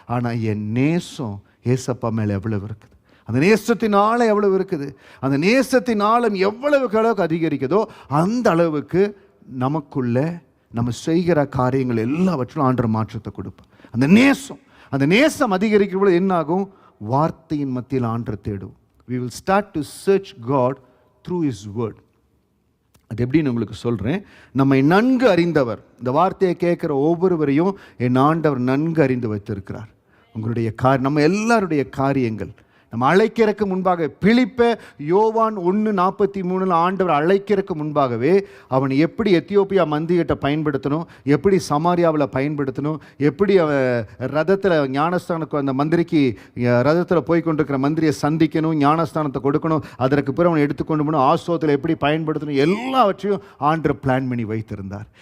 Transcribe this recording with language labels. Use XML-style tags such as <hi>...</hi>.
<ta>ஆனால் என் நேசம் ஏசப்பா மேலே எவ்வளவு இருக்குது, அந்த நேசத்தின் ஆழம் எவ்வளவு இருக்குது, அந்த நேசத்தின் ஆழம் எவ்வளவுக்கு அளவுக்கு அதிகரிக்குதோ அந்த அளவுக்கு நமக்குள்ள நம்ம செய்கிற காரியங்கள் எல்லாவற்றிலும் ஆண்டவர் மாற்றத்தை கொடுப்பார். அந்த நேசம் அதிகரிக்கும் பொழுது என்ன ஆகும்? வார்த்தையின் மத்தியில் ஆண்டரை தேடும்.</ta> <en>we will start to search God through his word.</en> <ta>அது எப்படின்னு உங்களுக்கு சொல்கிறேன். நம்மை நன்கு அறிந்தவர், இந்த வார்த்தையை கேட்குற ஒவ்வொருவரையும் என் ஆண்டவர் நன்கு அறிந்து வைத்திருக்கிறார். உங்களுடைய நம்ம எல்லாருடைய காரியங்கள் நம்ம அழைக்கிறதுக்கு முன்பாக, பிலிப்பை யோவான் 1:43 ஆண்டவர் அழைக்கிறதுக்கு முன்பாகவே அவன் எப்படி எத்தியோப்பியா மந்திகிட்ட பயன்படுத்தணும், எப்படி சமாரியாவில் பயன்படுத்தணும், எப்படி ரதத்தில் ஞானஸ்தானத்துக்கு அந்த மந்திரிக்கு ரதத்தில் போய் கொண்டிருக்கிற மந்திரியை சந்திக்கணும், ஞானஸ்தானத்தை கொடுக்கணும், அதற்கு பிறகு அவனை எடுத்துக்கொண்டு போகணும், ஆசோத்தில் எப்படி பயன்படுத்தணும், எல்லாவற்றையும் ஆண்டவர் பிளான் பண்ணி வைத்திருந்தார்.</ta>